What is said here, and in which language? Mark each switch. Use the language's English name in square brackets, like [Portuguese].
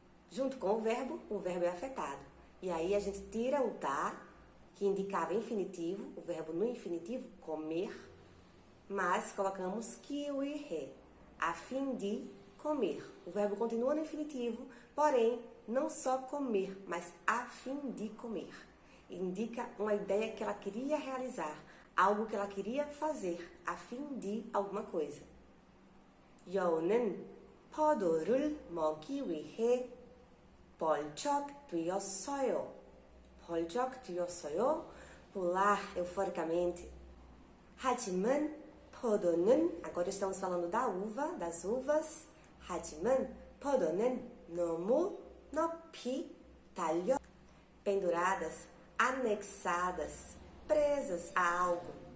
[Portuguese] Junto com o verbo é afetado. E aí a gente tira o tá, que indicava infinitivo, o verbo no infinitivo, comer, mas colocamos [Korean] 기 위해, [Portuguese] a fim de comer. O verbo continua no infinitivo, porém, não só comer, mas a fim de comer. Indica uma ideia que ela queria realizar, algo que ela queria fazer, a fim de alguma coisa. [Korean] 여우는 포도를 먹기 위해 벌쩍 뛰었어요. 벌쩍 뛰었어요. [Portuguese] Pular euforicamente. [Korean] 하지만 포도는, [Portuguese] agora estamos falando da uva, das uvas. [Korean] 하지만 포도는 너무 높이 달려, [Portuguese] penduradas, anexadas, presas a algo.